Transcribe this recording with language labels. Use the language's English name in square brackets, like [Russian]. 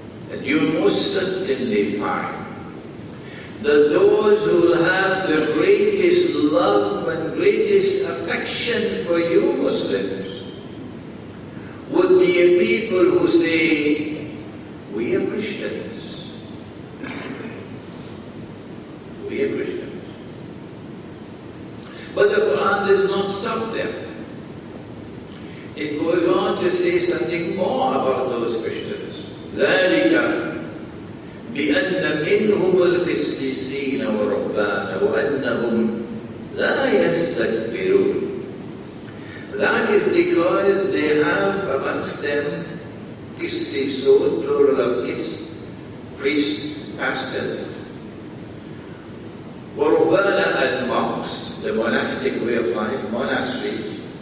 [English] And you most certainly find that those who will have the greatest love and greatest affection for you Muslims would be a people who say, we are Christians. We are Christians. But the Quran does not stop there. It goes on to say something more about those Christians. [Arabic] ذلك بأن منهم القسيسين ورهبان وأنهم لا يستكبرون. [English] That is because they have amongst them قسيسون, plural of قس, priests, pastors, ورهبان and monks, the monastic way of life, monasteries.